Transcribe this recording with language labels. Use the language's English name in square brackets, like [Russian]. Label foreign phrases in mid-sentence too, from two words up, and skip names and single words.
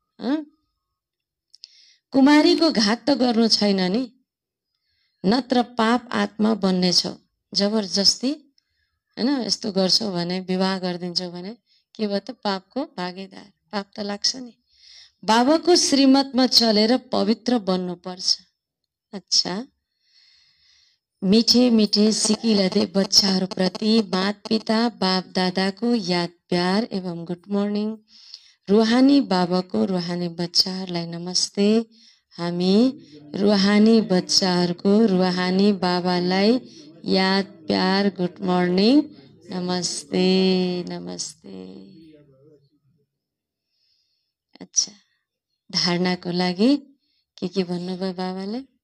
[Nepali] कुमारीको घात त गर्नु छैन नि, नत्र पाप आत्मा बन्नेछौ। जबरजस्ती हैन यस्तो गर्छौ भने, विवाह गरिदिन्छौ भने के भयो त पापको भागीदार, पाप त लाग्छ नि। बाबाको श्रीमतमा चलेर पवित्र बन्नुपर्छ। [Hindi] अच्छा, मिठे मिठे सिकिलदे [Nepali] बच्चाहरूप्रति माता पिता बाप दादाको याद प्यार एवं [English] good morning. [Nepali] रूहानी बाबाको रूहानी बच्चाहरूलाई नमस्ते। हामी रूहानी बच्चाहरूको रूहानी बाबालाई याद प्यार [English] good morning [Nepali] नमस्ते नमस्ते। अच्छा, धारणाको लागि के भन्नुभयो बाबाले?